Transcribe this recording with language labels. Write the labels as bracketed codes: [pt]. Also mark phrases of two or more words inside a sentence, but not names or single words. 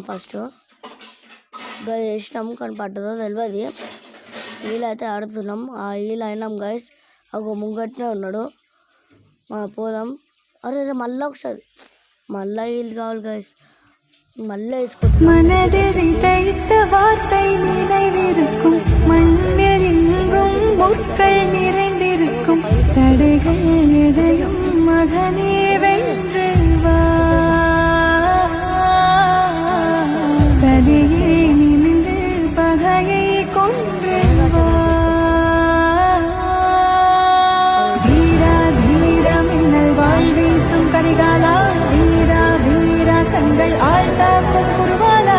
[te] ఫస్ట్ వేసినాం కానీ పట్టదో తెలియదు. వీలైతే ఆడుతున్నాం. వీలు అయినాం గైస్. ఒక ముంగట్నే ఉన్నాడు. పోదాం. అరే మళ్ళీ ఒకసారి మళ్ళీ వీలు కావాలి గైస్. మళ్ళీ వేసుకుంటాం. [ta] மனது விதைத்த வார்த்தை நினைவிருக்கும் மண்ணில் எங்கும் முட்கள் நிறைந்திருக்கும் தடைகள் எதையும் மகனே வென்று வா தலையே நிமிந்து பகையை கொன்று வா வீரா வீரா மின்னல் வாழ் வீசும் கரிகாலா வீரா வீரா கண்கள் ஆழ்ந்த பொன்முருவா